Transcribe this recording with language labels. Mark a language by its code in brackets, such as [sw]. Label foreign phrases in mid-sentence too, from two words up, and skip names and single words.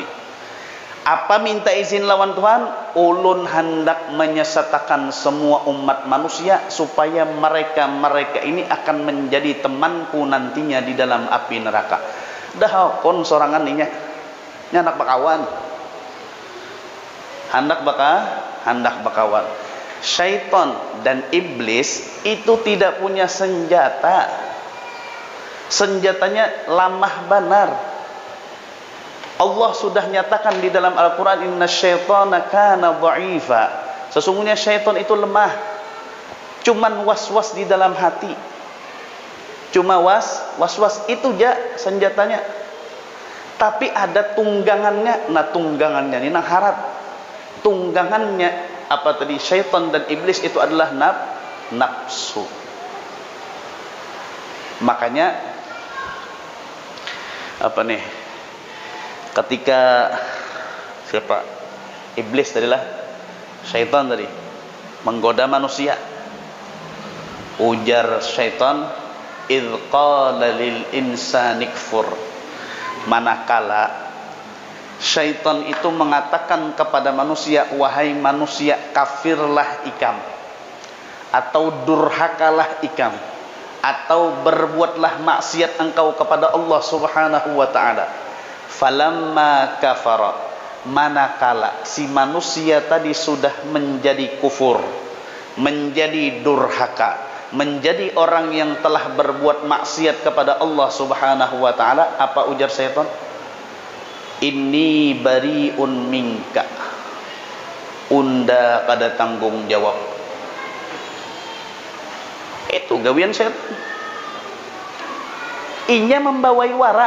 [id] Apa minta izin lawan Tuhan? Ulun hendak menyesatakan semua umat manusia supaya mereka ini akan menjadi temanku nantinya di dalam api neraka. [bjn] Dah kon sorangan ninya. Nyanak bakawan. Hendak bakawan. [id] Syaitan dan iblis itu tidak punya senjata. [bjn] Senjatanya lamah benar. [id] Allah sudah nyatakan di dalam Al-Quran, [ar] إن الشيطان كان ضعيفا. [id] Sesungguhnya syaitan itu lemah. Cuman was-was di dalam hati. Cuma was-was itu aja senjatanya. [bjn] Tapi ada tunggangannya. Nah, tunggangannya ini nang harap. [id] Tunggangannya apa tadi? Syaitan dan iblis itu adalah nafsu. Makanya apa nih? Ketika siapa? Iblis tadilah syaitan tadi menggoda manusia. Ujar syaitan, [ar] إذ قال للإنسان اكفر. [id] Manakala syaitan itu mengatakan kepada manusia, wahai manusia, kafirlah ikam, atau durhakalah ikam, atau berbuatlah maksiat engkau kepada Allah [ar] سبحانه وتعالى. فلما كفر, [id] manakala si manusia tadi sudah menjadi kufur, menjadi durhaka, menjadi orang yang telah berbuat maksiat kepada Allah [ar] سبحانه وتعالى, [id] apa ujar syaitan? [ar] إني بريء منك. [bjn] Unda kada tanggung jawab. Itu gawian syaitan. Inya membawai wara.